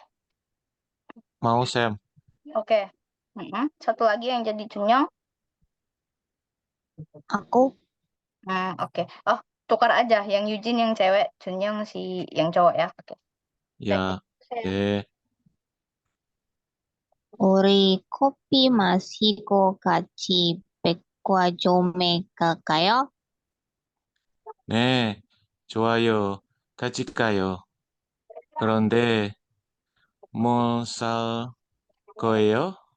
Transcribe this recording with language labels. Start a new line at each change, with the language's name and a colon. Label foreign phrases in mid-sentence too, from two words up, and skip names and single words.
Indonesian: Mau, Sam. Oke. Satu lagi yang jadi Chunyoung. Aku Oke. Oh, tukar aja. Yang Eugene yang cewek, Chunyoung si yang cowok ya. Oke. Ya. Oke.
Korean: 우리 커피 마시고 같이 백화점에 갈까요? 네, 좋아요. 같이 가요. 그런데 뭐 살 거예요?